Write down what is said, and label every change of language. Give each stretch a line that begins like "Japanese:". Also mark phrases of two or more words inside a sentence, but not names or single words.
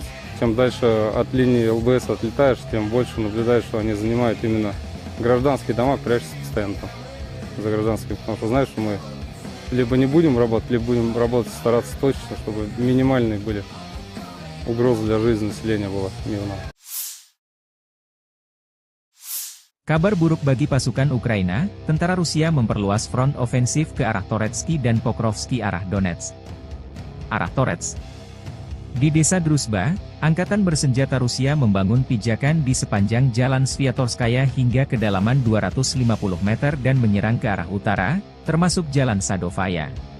Russian: Чем дальше от линии ЛБС отлетаешь, тем больше наблюдаешь, что они занимают именно гражданские дома, прячутся постоянно там за гражданскими, потому что знаешь, что мы либо не будем работать, либо будем работать, стараться точно, чтобы минимальные были угрозы для жизни населения была мирная.
Indonesian: Kabar buruk bagi pasukan Ukraina, tentara Rusia memperluas front ofensif ke arah Toretsky dan Pokrovsky arah Donetsk. Arah Torets. Di desa Druzhba, angkatan bersenjata Rusia membangun pijakan di sepanjang jalan Sviatorskaya hingga kedalaman 250 meter dan menyerang ke arah utara, termasuk jalan Sadovaya.